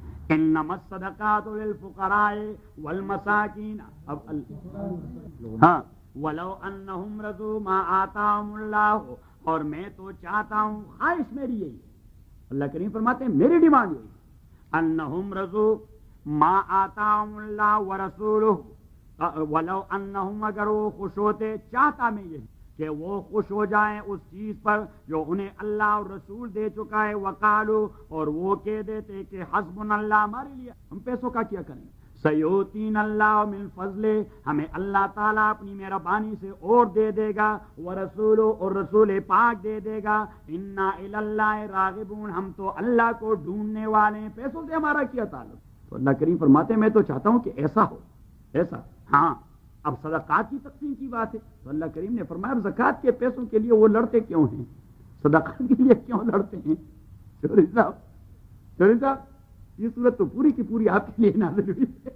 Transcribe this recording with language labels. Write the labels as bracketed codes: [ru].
[ar] انما الصدقات للفقراء والمساکین, [ur] اب ہاں, [ar] ولو انہم رضوا ما آتاهم اللہ, [ur] اور میں تو چاہتا ہوں, خواہش میری یہی, اللہ کریم فرماتے ہیں میری ڈیمانڈ یہی, [ar] انہم رضوا ما آتاهم اللہ ورسوله, ولو انہم, [ur] اگر وہ خوش ہوتے, چاہتا میں یہ کہ کہ وہ خوش ہو جائیں اس چیز پر جو انہیں اللہ اور رسول دے چکا ہے. [ar] وقالو [ur] اور وہ کہہ دیتے کہ [ar] حسبنا اللہ [ur] ہمارے لیے ہم پیسوں کا کیا کریں. [ar] سیوتین اللہ من فضلے [ur] ہمیں اللہ تعالیٰ اپنی مہربانی سے اور دے دے گا. وہ رسول اور رسول پاک دے دے گا. [ar] انا الی اللہ راغبون [ur] ہم تو اللہ کو ڈھونڈنے والے ہیں. پیسوں سے ہمارا کیا تعلق؟ تو اللہ کریم فرماتے ہیں میں تو چاہتا ہوں کہ ایسا ہو ایسا. ہاں اب صدقات کی تقسیم کی بات ہے تو اللہ کریم نے فرمایا اب زکات کے پیسوں کے لیے وہ لڑتے کیوں ہیں؟ صدقات کے لیے کیوں لڑتے ہیں؟ چوری صاحب چوری صاحب یہ صورت تو پوری کی پوری آپ کے لیے نازل ہوئی.